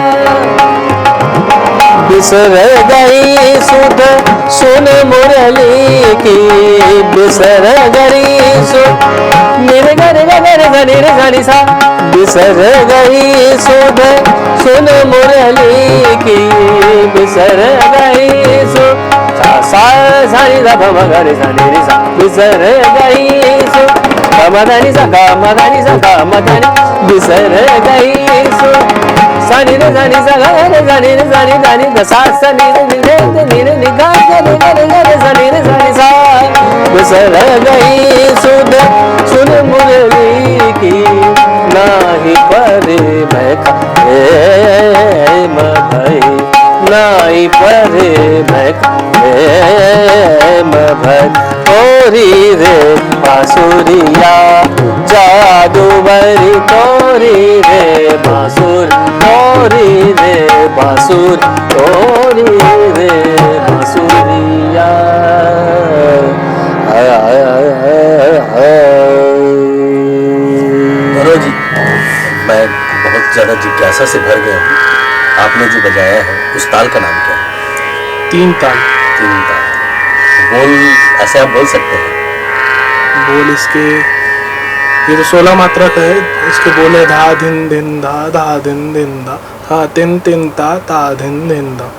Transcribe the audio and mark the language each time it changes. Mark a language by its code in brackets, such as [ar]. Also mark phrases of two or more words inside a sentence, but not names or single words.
[hi] बिसर गई सुध सुन मुरली की बिसर गई सुध मेरे गरे गरे गरे गरे सा बिसर गई सुध सुन मुरली की बिसर गई सुध सा सा नी ध प म ग रे सा नी रे सा बिसर गई सुध ग म ध नी सा ग म ध नी सा ग म ध नी बिसर गई सुध सा नी रे सा नी सा ग रे सा नी रे सा नी ध नी ध सा सा नी रे नी रे नी रे नी ग रे रे सा नी रे सा नी सा बिसर गई सुध सुन मुरली की नाही परे मैं का भई नाही परे मैं का भई तोरी रे बांसुरिया जादू भरी तोरी रे बांसुर तोरी रे बांसुर तोरी रे बांसुरिया मनोज जी, मैं बहुत ज़्यादा जिज्ञासा से भर गया हूँ। आपने जो बजाया है उस ताल का नाम क्या है? तीन ताल। तीन ताल। बोल ऐसे आप बोल सकते हैं? बोल इसके ये तो 16 मात्रा का है। इसके बोले धा धिन धिन धा धा धिन धिन धा धा तिन तिन ता ता धिन धिन धा।